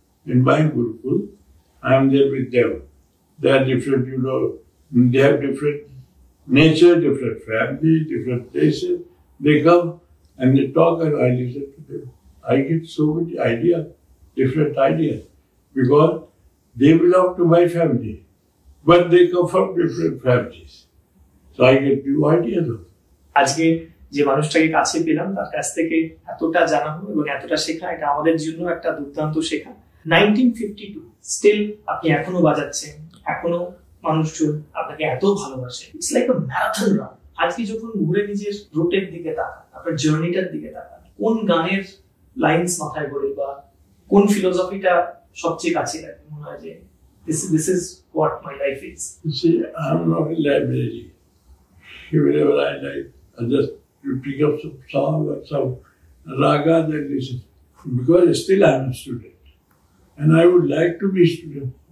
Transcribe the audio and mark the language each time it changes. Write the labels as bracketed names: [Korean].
[English] In my Gurukul, I am there with them. They are different, they have different nature, different family, different places. They come and they talk and I listen to them. I get so many ideas, different ideas, because they belong to my family, but they come from different families. So I get new ideas. [Bangla] আজকে যে মানুষটাকে কাছে পেলাম তার কাছ থেকে এতটা জানানো এবং এতটা শেখা, এটা আমাদের জন্য একটা দুর্দান্ত শেখা। 1952 স্টিল আপনি এখনো বাজাচ্ছেন, এখনো মানুষজন আপনাকে এত ভালোবাসে। [English] It's like a marathon run. [Bangla] আজকে যখন ঘুরে নিজের রুটের দিকে তাকান, আপনার জার্নিটার দিকে তাকান, কোন গানের লাইনস মাথায় পড়ে বা কোন ফিলোসফিটা সবচেয়ে কাছে লাগে? মনে হয় যে [English] this is what my life is. You see, I'm not a library. whenever I like, I just pick up some song or some raga and listen. Because still I am a student. And I would like to be a student.